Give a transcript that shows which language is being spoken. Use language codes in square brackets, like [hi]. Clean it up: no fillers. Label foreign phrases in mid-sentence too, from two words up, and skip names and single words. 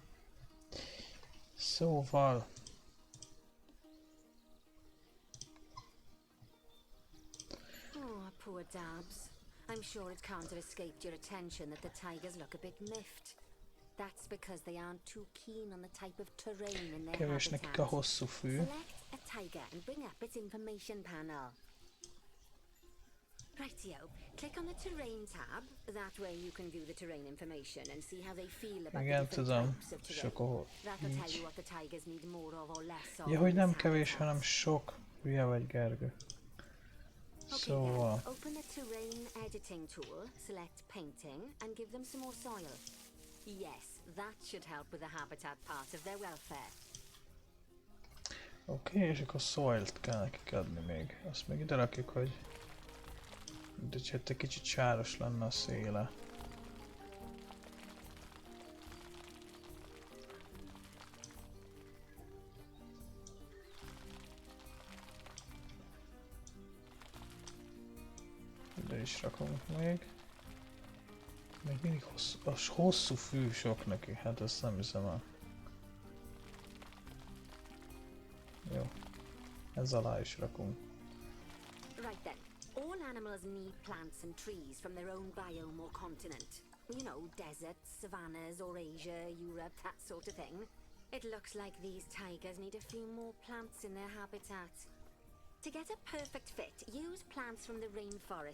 [hu] Szóval. [en] Oh, poor Dabs. I'm sure it can't have escaped your attention that the tigers look a bit miffed. That's because they aren't too keen on the type of terrain in their [hu] Kevés nekik a [en] habitat. [hu] hosszú fű. [en] Select a tiger and bring up its information panel. Rightio, click on the terrain tab. That way you can view the terrain information and see how they feel about [hu] Igen, [en] the different [hu] tudom. [en] types of [hu] És [en] terrain. [hu] akkor [en] That'll tell you így. what the tigers need more of or less of. [hu] Ja, [en] in [hu] hogy [en] this [hu] nem kevés, [en] habitat. [hu] hanem sok. Hülye vagy, Gergő. [en] Okay, [hu] Szóval. [en] then, open the terrain editing tool, select painting, and give them some more soil. Yes, that should help with the habitat part of their welfare. [hu] Oké, és akkor soil-t kell nekik adni még. Azt még ide rakjuk, hogy... De hát egy kicsit sáros lenne a széle. Ide is rakunk még. Még mindig hosszú fű sok neki, hát ezt nem hiszem el. Jó. Ez alá is rakunk. [en] Right then, all animals need plants and trees from their own biome or continent. You know, deserts, savannas, or Asia, Europe, that sort of thing. It looks like these tigers need a few more plants in their habitat. To get a perfect fit, use plants from the rainforest